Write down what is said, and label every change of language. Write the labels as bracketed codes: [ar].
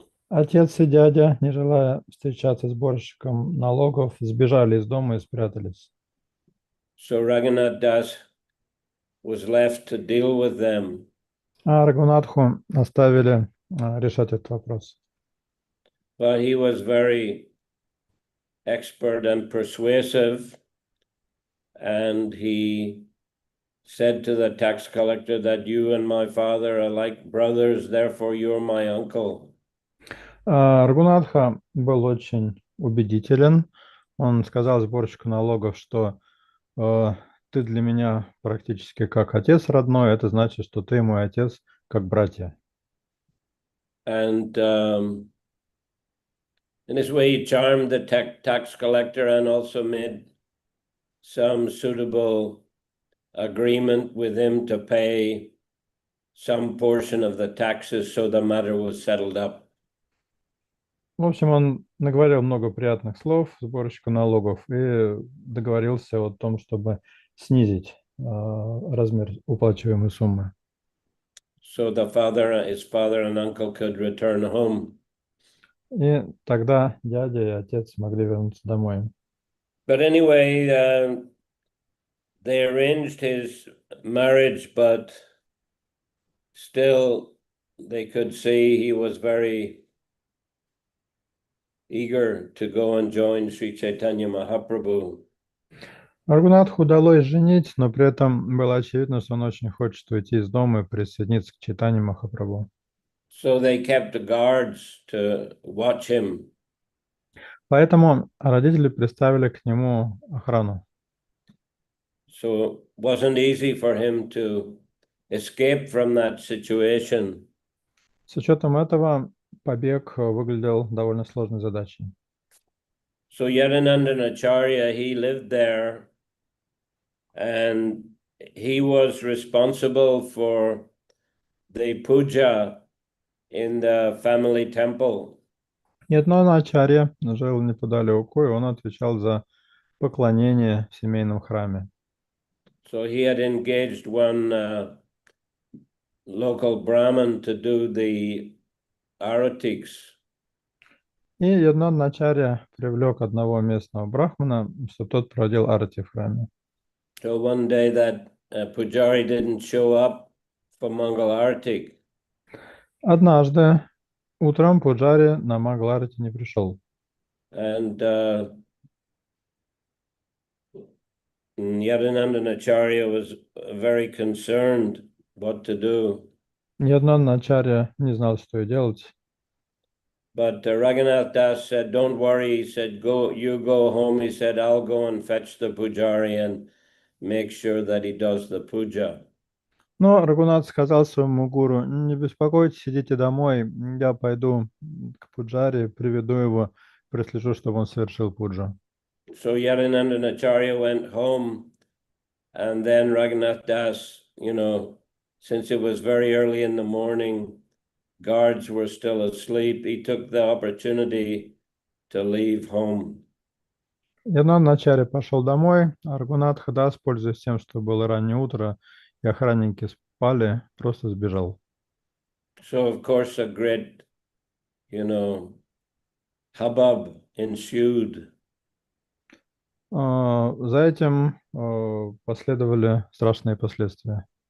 [ru] Отец и дядя, не желая встречаться с сборщиком налогов, сбежали из дома и спрятались. [en] So Raghunath Das was left to deal with them. [ru] А Рагунатху оставили решать этот вопрос. [en] But he was very expert and persuasive, and he said to the tax collector that you and my father are like brothers, therefore you're my uncle. [ru] Рагунатха был очень убедителен. Он сказал сборщику налогов, что ты для меня практически как отец родной, это значит, что ты мой отец как братья. [en] And in this way, he charmed the tax collector and also made some suitable agreement with him to pay some portion of the taxes, so the matter was settled up. [ru] В общем, он наговорил много приятных слов сборщику налогов и договорился о том, чтобы снизить размер уплачиваемой суммы. [en] So his father and uncle could return home. [ru] И тогда дядя и отец могли вернуться домой. [en] But anyway, they arranged his marriage, but still they could see he was very eager to go and join Sri Chaitanya Mahaprabhu. [ru] Рагунатху удалось женить, но при этом было очевидно, что он очень хочет уйти из дома и присоединиться к Чайтанье Махапрабху. [en] So they kept guards to watch him. [ru] Поэтому родители приставили к нему охрану. [en] So it wasn't easy for him to escape from that situation. [ru] С учетом этого побег выглядел довольно сложной задачей. [en] So Yadanandanacharya, he lived there, and he was responsible for the puja in the family temple. [ru] Яднаначарья жил неподалеку, и он отвечал за поклонение в семейном храме. [en] So he had engaged one local Brahmin to do the aratiks. [ru] И Яднаначарья привлек одного местного брахмана, что тот проводил арати в храме. [en] So one day that pujari didn't show up for Mangal Arati. [ru] Однажды утром пуджари на Мангаларати не пришел. [en] And Yadanandanacharya was very concerned what to do. [ru] Яднаначарья не знал, что и делать. [en] But Raghunath Das said, don't worry. He said, you go home. He said, I'll go and fetch the pujari and make sure that he does the puja. [ru] Но Рагунат сказал своему гуру: не беспокойтесь, идите домой, я пойду к пуджаре, приведу его, прослежу, чтобы он совершил пуджу. [en] So Yadanandanacharya went home, and then Raghunath Das, since it was very early in the morning, guards were still asleep, he took the opportunity to leave home. [ru] Яднаначарья пошел домой, а Рагунат Хадас, пользуясь тем, что было раннее утро, и охранники спали, просто сбежал. [en] So, of course, a great, hubbub ensued. [ru] За этим последовали страшные последствия.